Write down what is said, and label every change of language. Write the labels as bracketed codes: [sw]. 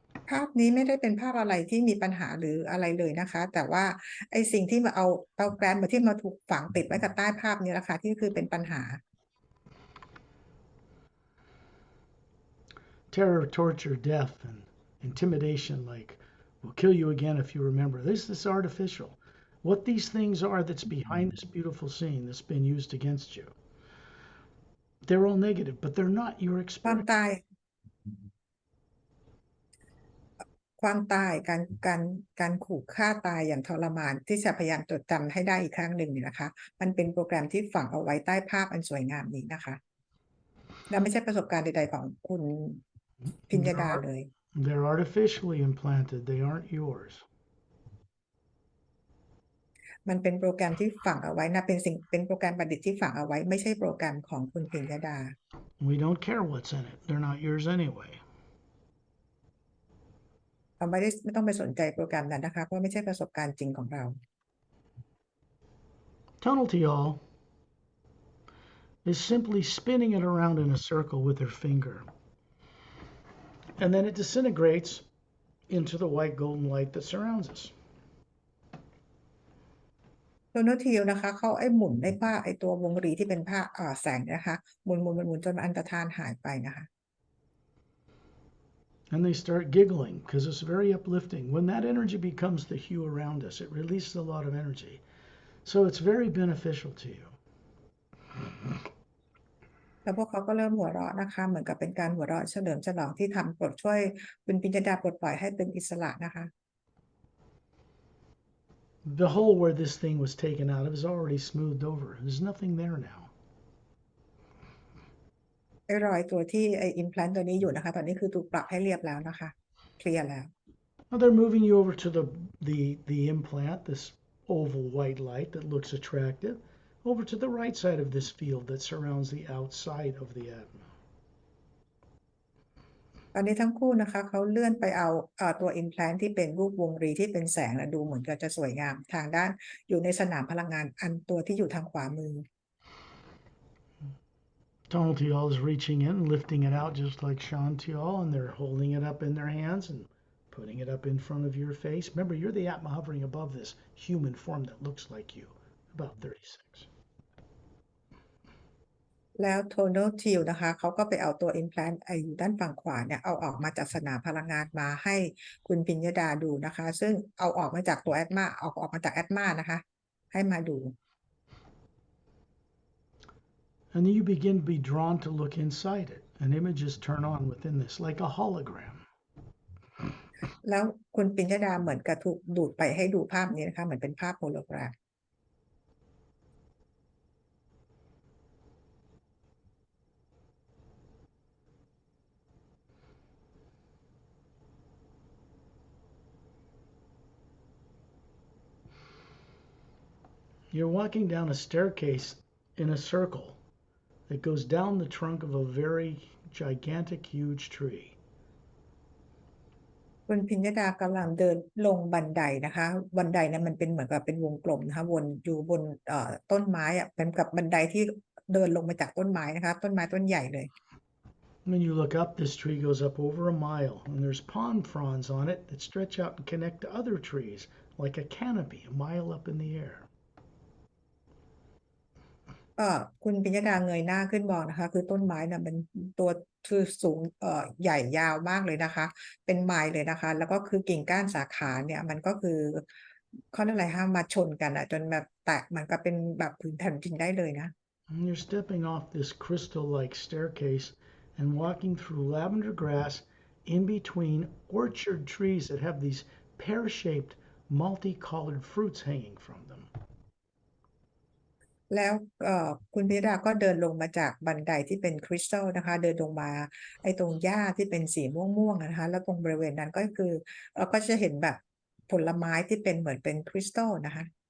[th] ภาพนี้ไม่ได้เป็นภาพอะไรที่มีปัญหาหรืออะไรเลยนะคะแต่ว่าไอ้สิ่งที่มาเอาแกรมมาที่มาถูกฝังติดไว้กับใต้ภาพนี้แหละค่ะที่คือเป็นปัญหา [en] Terror, torture, death, and intimidation, like we'll kill you again if you remember. This is artificial. What these things are that's behind this beautiful scene that's been used against you. They're all negative, but they're not your [th] ความ [en] experience. [th] ตายการขู่ฆ่าตายอย่างทรมานที่จะพยายามจดจำให้ได้อีกครั้งหนึ่งเนี่ยนะคะมันเป็นโปรแกรมที่ฝังเอาไว้ใต้ภาพอันสวยงามนี้นะคะและไม่ใช่ประสบการณ์ใดๆของคุณพิญญดาเลย [en] They're artificially implanted. They aren't yours. [th] มันเป็นโปรแกรมที่ฝังเอาไว้นะเป็นโปรแกรมประดิษฐ์ที่ฝังเอาไว้ไม่ใช่โปรแกรมของคุณพิญญดา [en] We don't care what's in it. They're not yours anyway. [th] เราไม่ต้องไปสนใจโปรแกรมนั้นนะคะเพราะไม่ใช่ประสบการณ์จริงของเรา [en] Tunnel Teal is simply spinning it around in a circle with her finger. And then it disintegrates into the white golden light that surrounds us. [th] โดนัลด์ทิวนะคะเขาหมุนผ้าตัววงรีที่เป็นผ้าแสงนะคะหมุนจนอันตรธานหายไปนะคะ [en] And they start giggling because it's very uplifting. When that energy becomes the hue around us, it releases a lot of energy. So it's very beneficial to you. [th] แล้วพวกเขาก็เริ่มหัวเราะนะคะเหมือนกับเป็นการหัวเราะเฉลิมฉลองที่ทำช่วยคุณปิญญดาปลดปล่อยให้เป็นอิสระนะคะ [en] The hole where this thing was taken out of is already smoothed over. There's nothing there now. [th] รอยตัวที่อิมแพลนต์ตัวนี้อยู่นะคะตอนนี้คือถูกปรับให้เรียบแล้วนะคะเคลียร์แล้ว [en] Now they're moving you over to the implant, this oval white light that looks attractive, over to the right side of this field that surrounds the outside of the Atma. [th] ตอนนี้ทั้งคู่นะคะเขาเลื่อนไปเอาตัวอิมแพลนต์ที่เป็นรูปวงรีที่เป็นแสงและดูเหมือนกับจะสวยงามทางด้านอยู่ในสนามพลังงานอันตัวที่อยู่ทางขวามือ [en] Tunnel Teal is reaching in and lifting it out just like Sean Teal, and they're holding it up in their hands and putting it up in front of your face. Remember, you're the Atma hovering above this human form that looks like you, about 36. [th] แล้ว tonal tilt นะคะเขาก็ไปเอาตัว implant อยู่ด้านฝั่งขวาเนี่ยเอาออกมาจากสนามพลังงานมาให้คุณปิญญดาดูนะคะซึ่งเอาออกมาจากตัว Atma ออกมาจาก Atma นะคะให้มาดู [en] And then you begin to be drawn to look inside it, and images turn on within this like a hologram. [th] แล้วคุณปิญญดาเหมือนกับถูกดูดไปให้ดูภาพนี้นะคะเหมือนเป็นภาพโฮโลแกรม [en] You're walking down a staircase in a circle that goes down the trunk of a very gigantic, huge tree. [th] คุณพิญญดากำลังเดินลงบันไดนะคะบันไดนั้นมันเป็นเหมือนกับเป็นวงกลมนะคะวนอยู่บนต้นไม้อะเป็นกับบันไดที่เดินลงมาจากต้นไม้นะคะต้นไม้ต้นใหญ่เลย [en] When you look up, this tree goes up over a mile, and there's palm fronds on it that stretch out and connect to other trees like a canopy a mile up in the air. [th] คุณปิญญดาเงยหน้าขึ้นมองนะคะคือต้นไม้น่ะเป็นตัวคือสูงใหญ่ยาวมากเลยนะคะเป็นไมล์เลยนะคะแล้วก็คือกิ่งก้านสาขาเนี่ยมันก็คือเขาเรียกอะไรคะมาชนกันจนแบบแตกมันก็เป็นแบบผืนแผ่นดินได้เลยนะ [en] And you're stepping off this crystal-like staircase and walking through lavender grass in between orchard trees that have these pear-shaped, multicolored fruits hanging from them. [th] แล้วคุณพิดาก็เดินลงมาจากบันไดที่เป็นคริสตัลนะคะเดินลงมาตรงหญ้าที่เป็นสีม่วงๆนะคะแล้วตรงบริเวณนั้นก็คือเราก็จะเห็นแบบผลไม้ที่เป็นเหมือนเป็นคริสตัลนะคะ